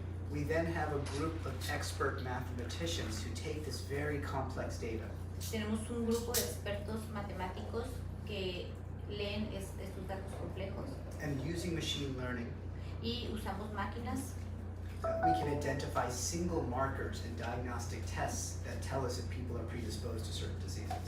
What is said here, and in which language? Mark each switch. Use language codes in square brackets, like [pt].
[en] We then have a group of expert mathematicians who take this very complex data [es] Tenemos un grupo de expertos matemáticos que leen estos datos complejos [en] and using machine learning, [es] y usamos máquinas. [en] we can identify single markers and diagnostic tests that tell us if people are predisposed to certain diseases.